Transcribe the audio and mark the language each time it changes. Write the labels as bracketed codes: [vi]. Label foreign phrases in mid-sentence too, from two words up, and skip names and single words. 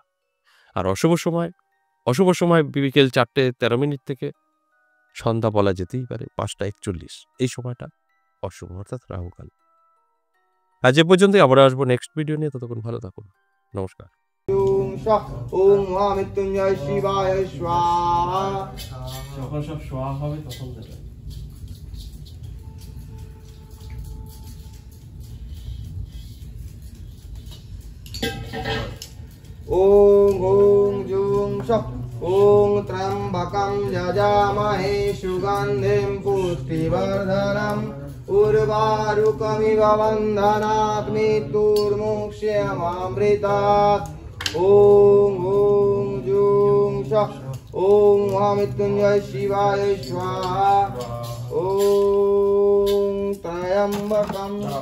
[bn] আর অশুভ সময় বিকেল 4:13 থেকে সন্ধ্যা বলা যেতেই পারে 5:41। এই সময়টা অশুভ, অর্থাৎ রাহুকাল। আজ এ পর্যন্তই, আবার আসবো [en] next video [bn] নিয়ে। ততক্ষণ ভালো থাকুন। নমস্কার। [sa] ওম মহামৃত্যুঞ্জয় শিবায় স্বাহা। [bn] যখন সব শোয়া হবে তখন দেবে। [sa] ওম ওম জুং সঃ ওম ত্র্যম্বকং যজামহে সুগন্ধিং পুষ্টিবর্ধনং উর্বারুকমিব বন্ধনাৎ মৃত্যুর্মুক্ষেমামৃতাৎ। ওম ওম জুং সঃ ওম মহামৃত্যুঞ্জয় শিবায় স্বাহা। ওম ত্র্যম্বকং